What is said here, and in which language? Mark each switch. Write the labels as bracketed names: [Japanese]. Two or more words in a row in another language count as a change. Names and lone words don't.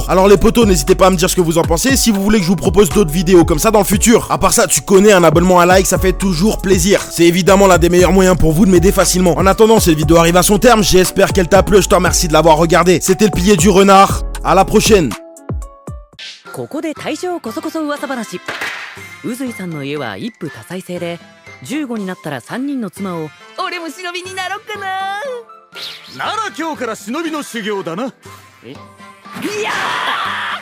[French] Alors les potos, n'hésitez pas à me dire ce que vous en pensez si vous voulez que je vous propose d'autres vidéos comme ça dans le futur. À part ça, tu connais, un abonnement, un like, ça fait toujours plaisir. C'est évidemment l'un des meilleurs moyens pour vous de m'aider facilement. En attendant, cette vidéo arrive à son terme, j'espère qu'elle t'a plu, je te remercie de l'avoir regardé. C'était le pilier du renard. À la prochaine. [Japanese] ここで大正こそこそ噂話。宇髄さんの家は一夫多妻制で、15になったら3人の妻を。俺も忍びになろっかな。なら今日から忍びの修行だな。え？いやー！